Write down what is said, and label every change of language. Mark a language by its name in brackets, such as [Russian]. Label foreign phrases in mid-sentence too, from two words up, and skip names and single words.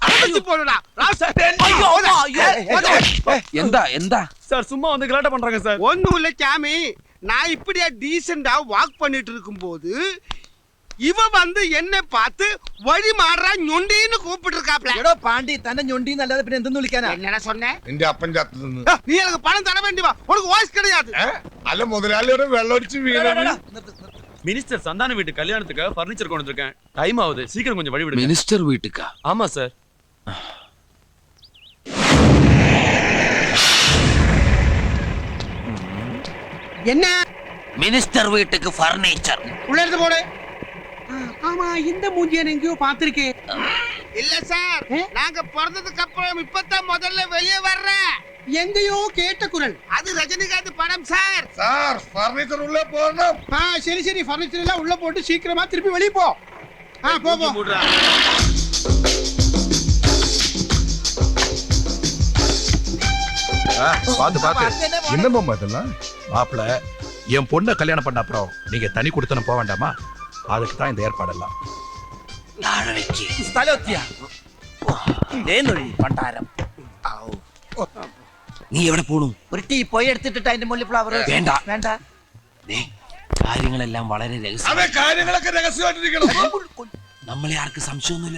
[Tamil] എന്താ சார் சும்மா வந்து கலாட்ட பண்றாங்க சார். ஒண்ணும் இல்ல சாமி, நான் இப்படியா [English] decent-a walk [Tamil] பண்ணிட்டு இருக்கும்போது இவ வந்து என்ன பார்த்து வழி மாறா [Malayalam] ഞൊണ്ടിന്ന് കൂപ്പിട്ട് [Tamil] இருக்காப்ல. [Malayalam] എടോ പാണ്ടി തന്നെ ഞൊണ്ടിന്ന് അല്ലാതെ പിന്നെ എന്തെന്ന് വിളിക്കാനാ? [Tamil] என்னடா சொன்னே? [Malayalam] നിന്റെ അപ്പൻ ചത്തുനിന്ന്. [Tamil] நீ எனக்கு பணம் தர வேண்டி வா, உனக்கு வாய்ஸ் கிடையாது. [Malayalam] അല്ല മുതലാളിയുടെ വെള്ളമടിച്ച് വീണത്. [Tamil] மினிஸ்டர் சந்தான வீட்டு கல்யாணத்துக்கு ஃபர்னிச்சர் கொண்டு வந்திருக்கேன். டைம் ஆகுது, சீக்கிரம் கொஞ்சம் வழி விடுங்க. மினிஸ்டர் வீட்டுக்கா? ஆமா சார். என்ன மினிஸ்டர் வீட்டுக்கு ஃபர்னிச்சர் உள்ள இருந்து போடு. ஆமா, இந்த மூஞ்சியை எங்கேயோ பார்த்திருக்கேன். இல்ல சார், நாங்க பிறந்ததுக்கு அப்புறம் இப்பதான் முதல்ல வெளியே வர்றேன். எங்கேயோ கேட்ட குரல். அது ரஜினிகாந்த் படம் சார். [English] sir furniture [Malayalam] ഉള്ളിൽ പോകണം. [Tamil] சரி சரி, ஃபர்னிச்சர் எல்லாம் உள்ள போட்டு சீக்கிரமா திருப்பி வெளியே போ. போ போ. பாத்து என்னமா இதெல்லாம்? மாப்பிள, என் பொண்ணை கல்யாணம் பண்ண அப்புறம் நீங்க தனி கொடுத்தன போக வேண்டாமா? அதுக்கு தான் இந்த ஏற்பாடெல்லாம். [Malayalam] നീ എവിടെ പോണു? ഒരു ടീ പോയി എടുത്തിട്ട് അതിന്റെ മുകളിൽ ഫ്ലവർ വേണ്ട വേണ്ട. കാര്യങ്ങളെല്ലാം വളരെ രഹസ്യം. അതെ, കാര്യങ്ങളൊക്കെ രഹസ്യമായിട്ടിരിക്കണം. നമ്മളെ ആർക്ക് സംശയമൊന്നുമില്ല.